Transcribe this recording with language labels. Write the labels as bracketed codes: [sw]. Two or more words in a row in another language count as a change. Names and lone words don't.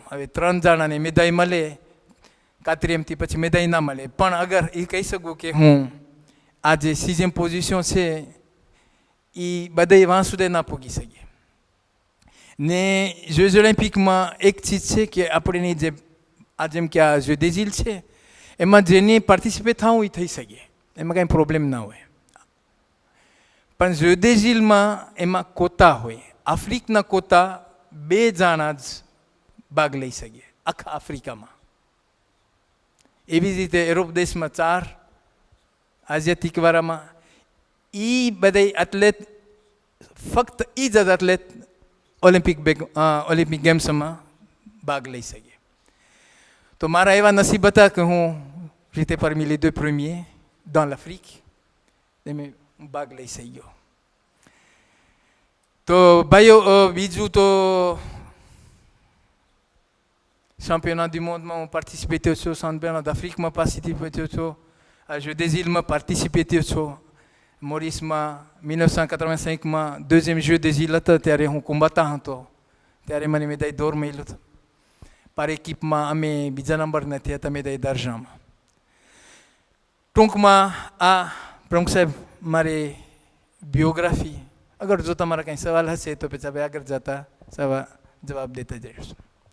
[gu] હવે 3 જણાને મેદાઈ મળે, કાતરીએમથી પછી મેદાઈ ના મળે. પણ અગર એ કહી શકું કે હું આ જે 6e પોઝિશન છે એ બધા વાં સુધી ના પૂગી શકીએ. ને Jeux Olympiquesમાં એક ચીજ છે કે આપણને જે આ જેમ કે આ Jeux des îles છે એમાં જેને પાર્ટિસિપેટ થવું એ થઈ શકે, એમાં કાંઈ પ્રોબ્લેમ ના હોય. પણ Jeux des îlesમાં એમાં કોતા હોય. આફ્રિકના કોતા 2 જણા જ ભાગ લઈ શકે આખા આફ્રિકામાં. એવી જ રીતે યુરોપ દેશમાં 4, આઝિયાતિક વાળામાં એ બધા એથ્લેટ ફક્ત એ જ એથ્લેટ ઓલિમ્પિક ગેમ્સમાં ભાગ લઈ શકે. તો મારા એવા નસીબ હતા કે હું [fr] j'étais parmi les 2 premiers dans l'Afrique et [gu] મેં ભાગ લઈ શક્યો. તો ભાઈઓ બીજું તો [fr] championnat du monde [gu] માં હું પાર્ટિસિપેટ થયો છું, [fr] championnat d'Afrique [gu] માં પાર્ટિસિપેટ થયો છું, આ Jeux des îles માં પાર્ટિસિપેટ થયો છું. મોરિસમાં 1985માં 2e Jeux des îles હતા ત્યારે હું કુંબાતા હતો, ત્યારે મને મેદાઈ દોર મળ્યો હતો. [fr] par équipement [gu] અમે બીજા નંબરના થયા હતા મેદાઈ દર્જામાં. ટૂંકમાં આ પ્રમુખ સાહેબ મારી biography. અગર જો તમારા કંઈ સવાલ હશે તો પછી હવે આગળ જતા જવાબ દેતા જઈશું.